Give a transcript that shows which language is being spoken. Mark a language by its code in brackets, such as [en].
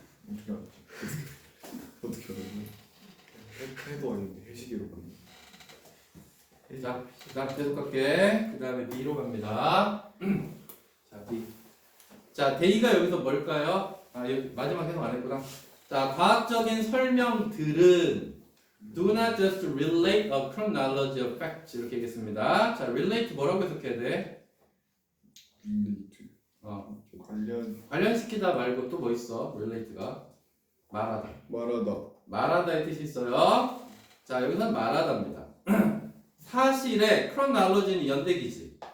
[ko] 어떻게 알았지? 어떻게 알았지? 해도 아닌데 해시계로 갔네. 자, 그다음 계속 갈게. 그 다음에 B로 갑니다. 자, B. 자, 데이가 여기서 뭘까요? 아, 여기 마지막 해석 안 했구나. 자, 과학적인 설명들은 [en] do not just relate a chronology of facts [ko] 이렇게 하겠습니다. 자, relate 뭐라고 해석해야 돼? 릴레이트. 관련시키다 말고 또 뭐 있어? relate가 말하다. 말하다의 뜻이 있어요. 자, 여기서 말하다입니다. 사실의 chronology는 연대기지.